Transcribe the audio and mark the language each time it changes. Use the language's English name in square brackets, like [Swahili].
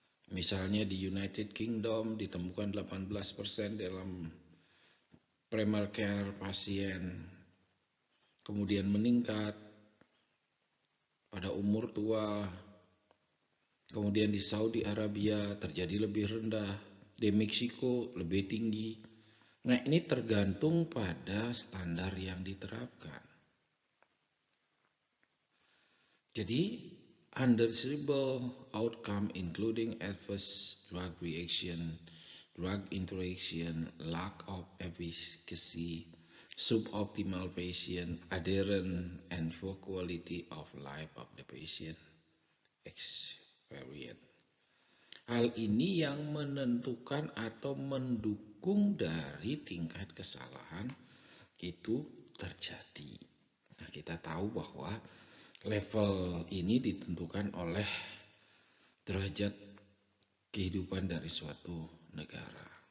[Indonesian] Misalnya di United Kingdom ditemukan 18% dalam primary care pasien, kemudian meningkat pada umur tua, kemudian di Saudi Arabia terjadi lebih rendah, di Meksiko lebih tinggi. Nah, ini tergantung pada standar yang diterapkan. Jadi, [English] undesirable outcome including adverse drug reaction, drug interaction, lack of efficacy, suboptimal patient adherence, and poor quality of life of the patient experience. [Indonesian] Hal ini yang menentukan atau mendukung dari tingkat kesalahan itu terjadi. Nah, kita tahu bahwa level ini ditentukan oleh derajat kehidupan dari suatu negara.